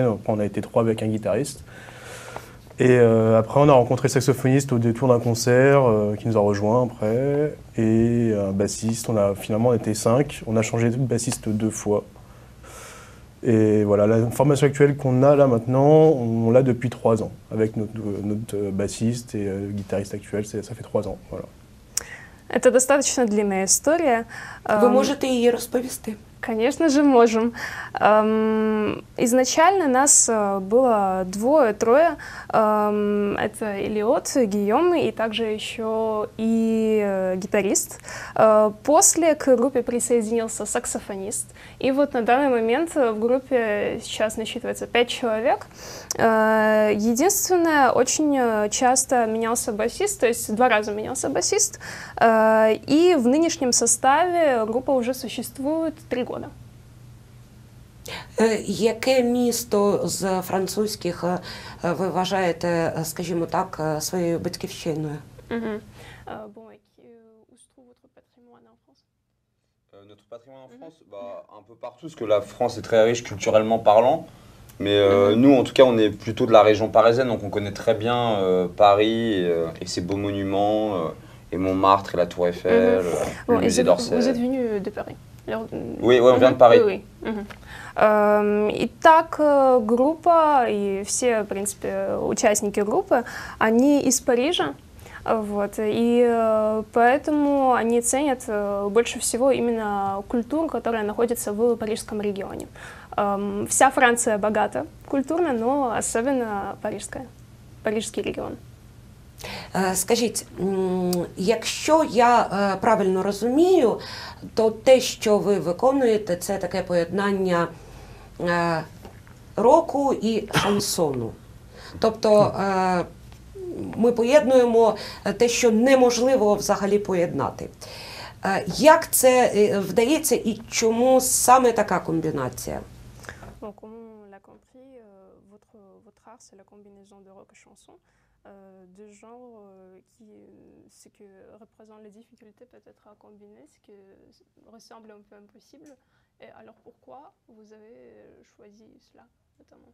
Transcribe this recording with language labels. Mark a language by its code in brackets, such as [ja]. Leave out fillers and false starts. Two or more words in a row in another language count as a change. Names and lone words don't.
[fr] Après, on a été 3 avec un guitariste. Et après, on a rencontré le saxophoniste au détour d'un concert qui nous a rejoints après. Et un bassiste, finalement on était 5. On a changé de bassiste 2 fois. Et voilà, la formation actuelle qu'on a là maintenant, on l'a depuis 3 ans. Avec notre bassiste et guitariste actuel, ça fait 3 ans. Voilà. [ru] Это достаточно длинная история. [uk] Ви можете її розповісти? [ru] Конечно же, можем. Изначально нас было 2-3. Это Элиот, Гийом и также еще и гитарист. После к группе присоединился саксофонист. И вот на данный момент в группе сейчас насчитывается 5 человек. Единственное, очень часто менялся басист, то есть 2 раза менялся басист. И в нынешнем составе группа уже существует 3 года. [uk] Яке місто з французьких ви вважаєте, скажімо так, своєю батьківщиною? [fr] Bon, où se trouve votre patrimoine en France? Notre patrimoine en France, un peu partout, parce que la France est très riche culturellement parlant. Mais nous, en tout cas, on est plutôt de la région parisienne, donc on connaît très bien Paris et ses beaux monuments, et Montmartre et la Tour Eiffel, le musée d'Orsay. Vous êtes venu de Paris? Alors, Oui, on vient de Paris. Oui. [ru] Итак, группа и все, в принципе, участники группы, они из Парижа. Вот, и поэтому они ценят больше всего именно культуру, которая находится в парижском регионе. Вся Франция богата культурно, но особенно парижский регион. [uk] Скажіть, якщо я правильно розумію, то те, що ви виконуєте, це таке поєднання року і шансону. Тобто ми поєднуємо те, що неможливо взагалі поєднати. Як це вдається і чому саме така комбінація? [fr] Donc, comme on l'a compris, votre art, c'est la combinaison de rock et chanson, deux genres ce que représente les difficultés peut-être à combiner, ce qui ressemble un peu impossible. Et alors pourquoi vous avez choisi cela notamment?